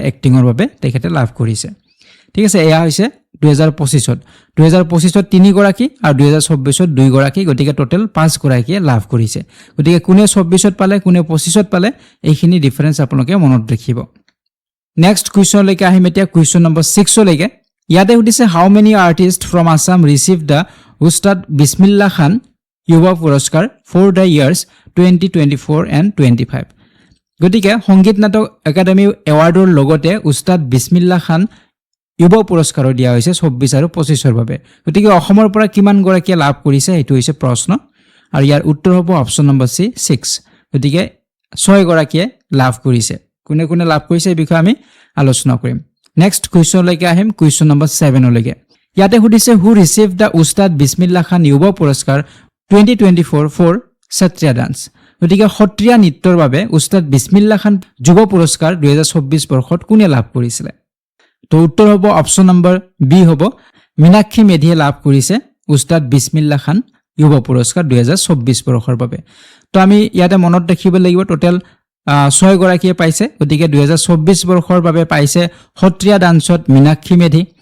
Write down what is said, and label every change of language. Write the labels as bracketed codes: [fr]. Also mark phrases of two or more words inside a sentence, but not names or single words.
[as] এক্টিংৰ বাবে তেখেতে লাভ কৰিছে ঠিক আছে এয়া হৈছে 2025ত 2025ত 3 গৰাকী আৰু 2024ত 2 গৰাকী গতিকে টোটাল 5 গৰাকীয়ে লাভ কৰিছে গতিকে কোনে 24ত পালে কোনে 25ত পালে এইখিনি ডিফাৰেন্স আপোনালোকে মনত ৰাখিব [en] next question [as] লৈকে আহিম এতিয়া [en] question number 6 [as] লৈকে ইয়াতে সুধিছে [en] How many artist from Assam receive the উস্তাদ বিসমিল্লাহ খান युवा पुरस्कार for the years 2024 and 25 [as] গতিকে সংগীত নাটক একাডেমি এৱাৰ্ডৰ লগতে উস্তাদ বিসমিল্লাহ খান युवा पुरस्कार দিয়া হৈছে 24 আৰু 25ৰ বাবে গতিকে অসমৰ পৰা কিমান গৰাকী লাভ কৰিছে এটো হৈছে প্ৰশ্ন আৰু ইয়াৰ উত্তৰ হ'ব [en] option number [as] সি 6 গতিকে 6 গৰাকীয়ে লাভ কৰিছে কোনে কোনে লাভ কৰিছে এই বিষয়ে আমি আলোচনা কৰিম [en] next question [as] লৈকে আহিম [en] question number 7 [as] লৈকে ইয়াতে সুধিছে [en] who receive the [as] উস্তাদ বিসমিল্লাহ খান युवा पुरस्कार 2024 [en] for Satriya dance [as] গতিকে সত্ৰীয়া নৃত্যৰ বাবে উস্তাদ বিসমিল্লাহ খান যুৱ পুৰস্কাৰ 2024 বৰ্ষত কোনে লাভ কৰিছিল তো উত্তৰ হ'ব [en] option number [as] বি হ'ব মীনাক্ষী মেধিয়ে লাভ কৰিছে উস্তাদ বিসমিল্লাহ খান যুৱ পুৰস্কাৰ 2024 বৰ্ষৰ বাবে তো আমি ইয়াতে মনত ৰাখিব লাগিব টোটাল 6 গৰাকীয়ে পাইছে গতিকে 2024 বৰ্ষৰ বাবে পাইছে সত্ৰীয়া ডান্সত মীনাক্ষী মেধি